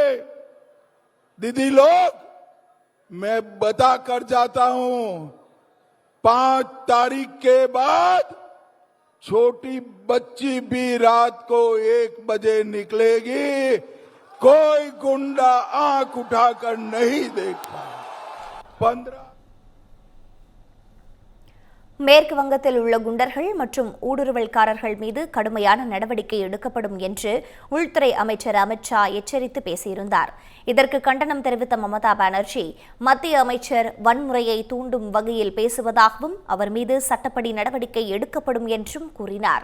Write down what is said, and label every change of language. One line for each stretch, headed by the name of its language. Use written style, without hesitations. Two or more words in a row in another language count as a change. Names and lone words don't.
Hindi: दीदी लोग, मैं बता कर जाता हूं, 5 तारीख के बाद छोटी बच्ची भी रात को 1 बजे निकलेगी, कोई गुंडा आंख उठाकर नहीं देखता। 15
Tamil: மேற்கு வங்கத்தில் உள்ள குண்டர்கள் மற்றும் ஊடுருவல்காரர்கள் மீது கடுமையான நடவடிக்கை எடுக்கப்படும் என்று உள்துறை அமைச்சர் அமித்ஷா எச்சரித்து பேசியிருந்தார். இதற்கு கண்டனம் தெரிவித்த மமதா பானர்ஜி, மத்திய அமைச்சர் வன்முறையை தூண்டும் வகையில் பேசுவதாகவும் அவர் மீது சட்டப்படி நடவடிக்கை எடுக்கப்படும் என்றும் கூறினார்.